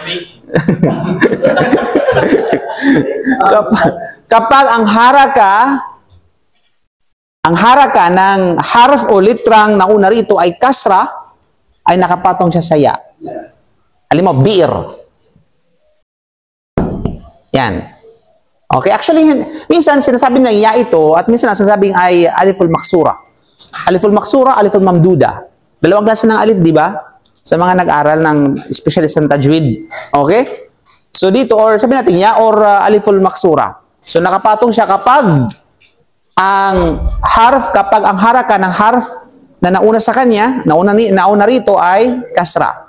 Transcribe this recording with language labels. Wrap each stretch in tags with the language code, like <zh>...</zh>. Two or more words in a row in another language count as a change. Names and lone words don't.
<tl>Kapag ang haraka ng harf o litrang nauna rito ay kasra, ay nakapatong siya sa ya. Alam mo, bir. Yan. Okay? Actually, minsan sinasabi na ya ito at minsan sinasabing ay</tl> <ar>ألف المقصورة. ألف المقصورة، ألف الممدودة.</ar> <tl>Dalawang klase ng alif, di ba? Sa mga nag-aral ng specialist ng tajwid. Okay? So dito, or sabi natin, ya or</tl> <ar>ألف المقصورة.</ar> <tl>So nakapatong siya kapag ang haraka ng harf na nauna sa kanya, nauna rito ay kasra.</tl>